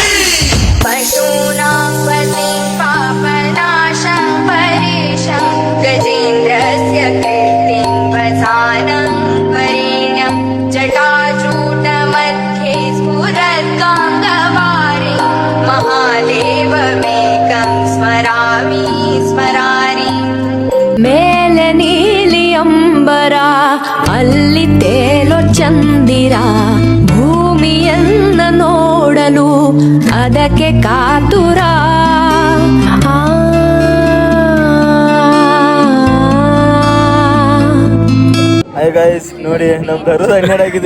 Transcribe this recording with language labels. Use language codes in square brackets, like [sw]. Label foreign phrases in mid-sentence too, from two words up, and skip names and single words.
[sa] पशूनां पतिं पापनाशं परेशं गजेन्द्रस्य कीर्तिं वसानं वरेण्यं जटाजूटमध्ये स्फुरद्गाङ्गवारि महादेवमेकं स्मरामि स्मरामि. [kn] ಮೇಲೆ ನೀಲಿ ಅಂಬರ ಅಲ್ಲಿ ತೇಲೋ ಚಂದಿರ, ಭೂಮಿಯನ್ನ ನೋಡಲು ಅದಕ್ಕೆ ಕಾತುರ. [en] hi guys, [kn] ನೋಡಿ ನಮ್ ಬರೋದು 12 ಆಗಿದೆ.